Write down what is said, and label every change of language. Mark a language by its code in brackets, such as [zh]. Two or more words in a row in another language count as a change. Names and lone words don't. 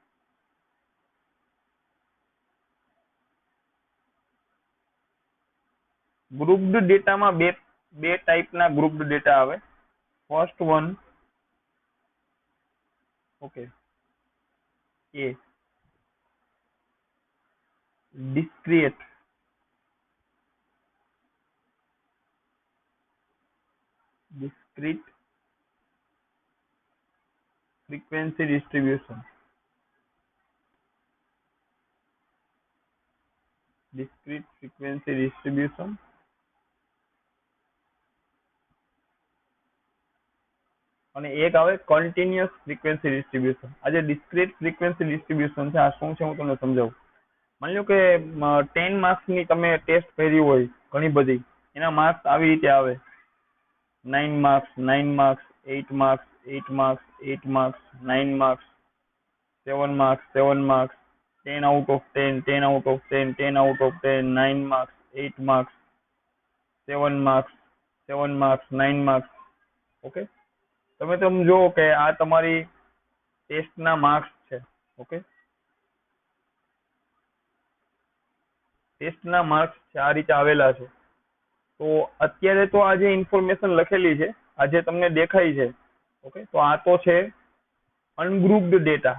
[en] grouped data [gu] બે ટાઈપના [en] grouped data [gu] આવે. [en] first one, [gu] ઓકે, એ [en] discrete discrete frequency distribution. Discrete frequency distribution [gu] અને એક આવે [en] continuous frequency distribution. [gu] આ જે [en] discrete frequency distribution [gu] છે આ શું છે હું તમને સમજાવું. માની લો કે 10 માર્ક્સની તમે ટેસ્ટ ભરી હોય ઘણી બધી, એના માર્ક્સ આવી રીતે આવે. [en] 9 marks, 9 marks, 8 marks, 8 marks, 8 marks, 9 marks, 7 marks, 7 marks, 10 out of 10, 10 out of 10, 10 out of 10, 9 marks, 8 marks, 7 marks, 7 marks, 9 marks. [gu] ઓકે, તમે જો કે આ તમારી ટેસ્ટના માર્ક્સ છે. ઓકે, ટેસ્ટના માર્ક્સ છે આ રીતે આવેલા છે. તો અત્યારે તો આ જે ઇન્ફોર્મેશન લખેલી છે, આ જે તમને દેખાય છે, ઓકે, તો આ તો છે [en] ungrouped data.